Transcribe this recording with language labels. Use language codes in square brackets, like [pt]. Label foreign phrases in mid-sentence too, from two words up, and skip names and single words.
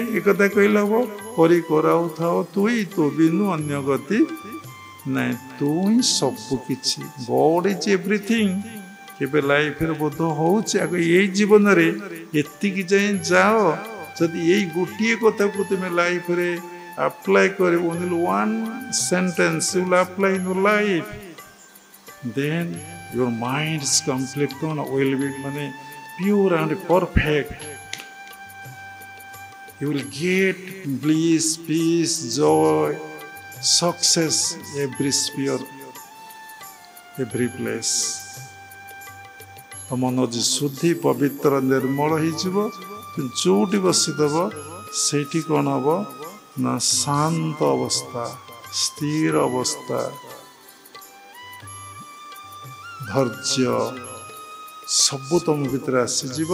[or] ଏକଥା କହିଲେ ହବ? କରି କରାଉଥାଉ ତୁଇ, ତୋ ବିନୁ ଅନ୍ୟ ଗତି ନାହିଁ। ତୁ ହିଁ ସବୁ କିଛି। [en] God is everything. [or] କେବେ ଲାଇଫରେ ବୋଧ ହଉଛି ଆଗ ଏଇ ଜୀବନରେ ଏତିକି ଯାଏଁ ଯାଅ। ଯଦି ଏଇ ଗୋଟିଏ କଥାକୁ ତୁମେ ଲାଇଫରେ ଆପ୍ଲାଏ କରିବ, [en] only one sentence you will apply in your life, then your mind is complete, will be pure and perfect. You will get bliss, peace, joy, success, every sphere, every place. [or] ତମ ମନ ଶୁଦ୍ଧି ପବିତ୍ର ନିର୍ମଳ ହେଇଯିବ। ଯୋଉଠି ବସିଦେବ ସେଇଠି କ'ଣ ହବ ନା ଶାନ୍ତ ଅବସ୍ଥା, ସ୍ଥିର ଅବସ୍ଥା, ଧୈର୍ଯ୍ୟ ସବୁ ତମ ଭିତରେ ଆସିଯିବ।